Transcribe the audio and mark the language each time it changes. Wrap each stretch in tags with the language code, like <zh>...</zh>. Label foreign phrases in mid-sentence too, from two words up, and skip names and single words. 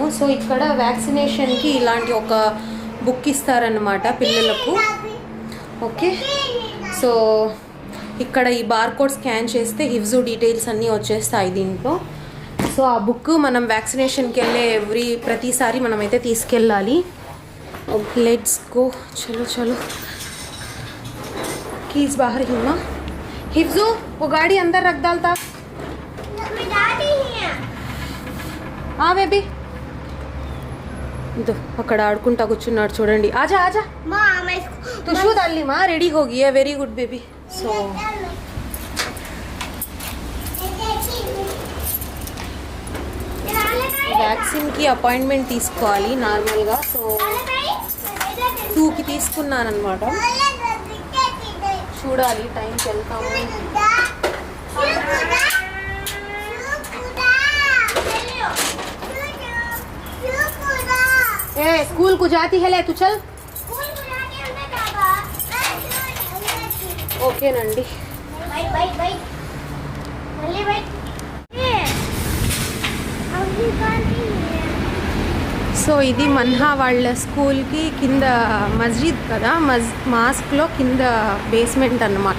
<te>సో ఇక్కడ వ్యాక్సినేషన్కి ఇలాంటి ఒక బుక్ ఇస్తారన్నమాట పిల్లలకు. ఓకే, సో ఇక్కడ ఈ బార్కోడ్ స్కాన్ చేస్తే హిఫ్జు డీటెయిల్స్ అన్నీ వచ్చేస్తాయి దీంట్లో. సో ఆ బుక్ మనం వ్యాక్సినేషన్కి వెళ్ళే ప్రతిసారి మనమైతే తీసుకెళ్ళాలి.</te> <en>Let's go.</en> <hi>चलो चलो, कीज बाहर ही ना. हिफ्जू वो गाड़ी अंदर रख डालता.</hi> <te>బేబీ అక్కడ ఆడుకుంటా కూర్చున్నాడు చూడండి.</te> <hi>आजा आजा तुषु दाल्ली मा रेडी होगी.</hi> <en>very good baby.</en> <te>సో వ్యాక్సిన్కి అపాయింట్మెంట్ తీసుకోవాలి నార్మల్గా. సో 2కి తీసుకున్నాను అనమాట. చూడాలి టైంకి వెళ్తాము.</te> <hi>ए स्कूल को जाती है ले तू चल.</hi> <te>ఓకే నండి. సో ఇది మన్హా వాళ్ళ స్కూల్కి కింద మస్జిద్ కదా, మాస్క్లో కింద బేస్మెంట్ అన్నమాట.</te>